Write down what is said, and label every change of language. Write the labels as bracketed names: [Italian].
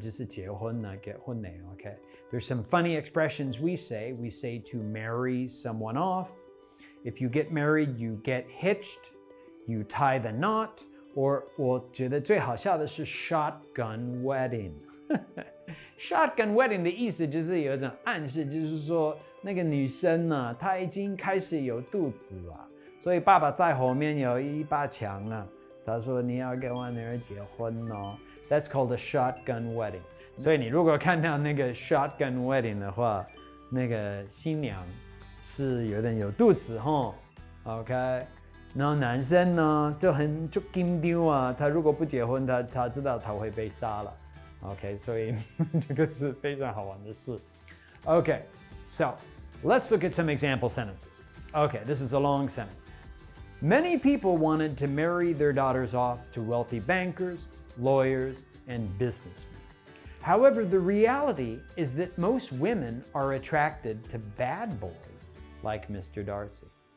[Chinese] 就是结婚啊，结婚呢 okay? [English] There's some funny expressions we say. We say to marry someone off. If you get married, you get hitched. You tie the knot. [Chinese] Or 我觉得最好笑的是 shotgun wedding. Shotgun wedding 的意思就是有一种暗示，就是说那个女生呢，她已经开始有肚子了，所以爸爸在后面有一把枪啊。他说你要跟我女儿结婚哦。 [English] That's called a shotgun wedding. [Chinese] 所以你如果看到那个 shotgun wedding 的话，那个新娘是有点有肚子吼 ，OK。然后男生呢就紧张啊，他如果不结婚，他知道他会被杀了。 OK， 所以这个是非常好玩的事。 [English] Okay, so let's look at some example sentences. Okay, this is a long sentence. Many people wanted to marry their daughters off to wealthy bankers, lawyers, and businessmen. However, the reality is that most women are attracted to bad boys like Mr. Darcy.